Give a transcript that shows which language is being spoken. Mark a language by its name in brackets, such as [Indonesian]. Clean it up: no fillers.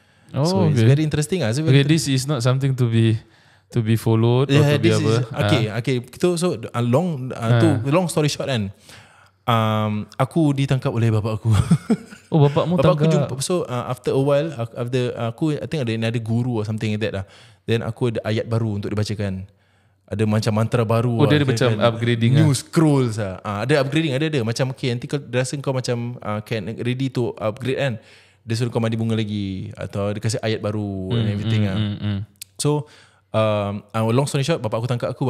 [English] So it's very interesting lah. This is not something to be followed or to be apa. Okay. So long story short [Malay] kan, aku ditangkap oleh bapak aku. Bapakmu tangkap. Bapak aku jumpa. [English] So after a while, aku I think [Malay] ada guru [English] or something like that lah. [Malay] Then aku ada ayat baru untuk dibacakan. Ada macam mantra baru. Dia ada macam upgrading [English] new scrolls [Malay] lah. Ada upgrading, ada. Macam nanti kau rasa kau macam [English] can ready to upgrade [Malay] kan, dia suruh kau mandi bunga lagi, atau dia kasih ayat baru and everything lah. [English] So long story short, [Malay] bapak aku tangkap aku.